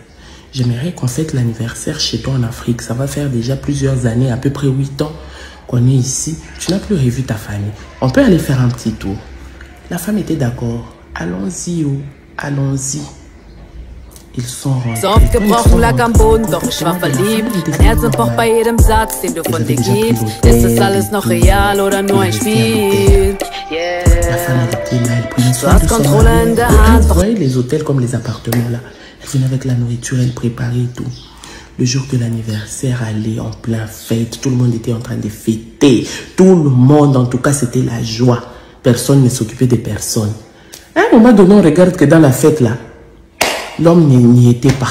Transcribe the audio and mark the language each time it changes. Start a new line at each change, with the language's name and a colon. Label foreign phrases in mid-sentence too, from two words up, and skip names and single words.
French: J'aimerais qu'on fête l'anniversaire chez toi en Afrique. Ça va faire déjà plusieurs années, à peu près 8 ans qu'on est ici. Tu n'as plus revu ta famille. On peut aller faire un petit tour. La femme était d'accord. Allons-y, oh, allons-y. Ils sont rentrés.
German: So oft gebrochen lag am Boden, doch ich war verliebt. Mein Herz pocht bei jedem Satz, den du von dir gibst. Ist das alles noch real oder nur ein Spiel? Yeah. Du hast Kontrolle in der Hand.
French: Vous voyez les hôtels comme les appartements là. Elle venait avec la nourriture, elle préparait tout. Le jour de l'anniversaire, allait en plein fête. Tout le monde était en train de fêter. Tout le monde, en tout cas, c'était la joie. Personne ne s'occupait de personne. À un moment donné, on regarde que dans la fête là, l'homme n'y était pas.